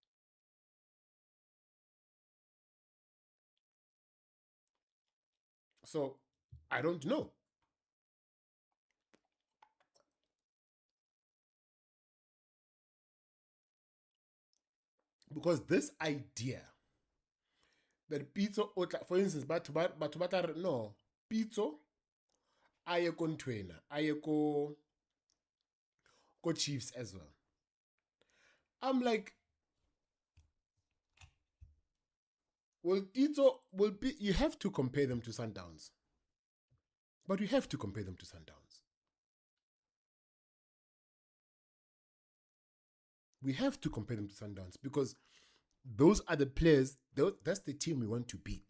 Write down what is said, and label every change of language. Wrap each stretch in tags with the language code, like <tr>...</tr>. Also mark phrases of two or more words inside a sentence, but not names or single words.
<en>So I don't know. Because this idea that Pizzo, for instance, but no,</en> <st>Pizzo, aye ko ntwena, aye ko Chiefs</st> <en>as well. I'm like, well, Pizzo will be, you have to compare them to Sundowns. But you have to compare them to Sundowns. We have to compare them to Sundowns because those are the players, that's the team we want to beat.</en>